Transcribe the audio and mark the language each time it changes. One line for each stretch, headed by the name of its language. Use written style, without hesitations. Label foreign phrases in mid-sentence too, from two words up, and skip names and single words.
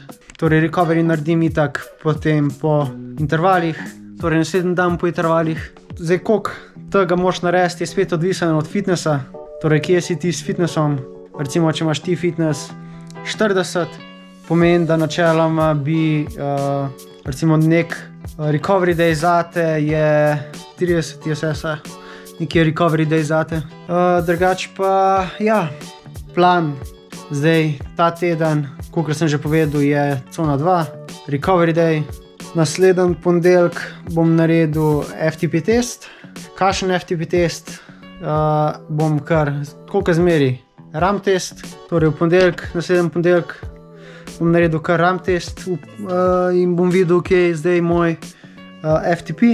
Slovenian: Torej recovery naredim itak potem po intervalih, torej naslednji dan po intervalih. Zdaj, koliko tega moraš narediti, je spet odvisen od fitnessa, torej kje si ti s fitnessom. Recimo, če imaš ti fitness 40, pomeni, da načeloma bi recimo nek
English: recovery day
Slovenian: zate je 30 TSS-a, nekje
English: recovery day
Slovenian: zate. Drugač pa, ja, plan zdaj ta teden, kakor sem že povedal, je Cona 2,
English: recovery day.
Slovenian: Naslednji ponedeljek bom naredil FTP test. Kakšen FTP test? Bom kar, koliko zmeri, RAM test, torej v ponedeljek, naslednji ponedeljek bom naredil kar RAM test in bom videl, kje je zdaj moj FTP.